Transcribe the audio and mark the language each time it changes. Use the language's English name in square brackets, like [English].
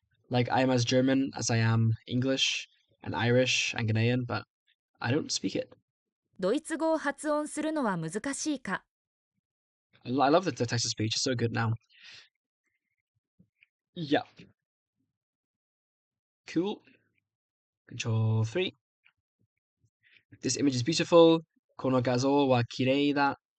[English] Like, I am as German as I am English and Irish and Ghanaian, but I don't speak it. [Japanese] ドイツ語を発音するのは難しいか [English] I love the text to speech. It's so good now. Yeah. Cool. Control 3. This image is beautiful. [Japanese] Kono gazo wa kirei da.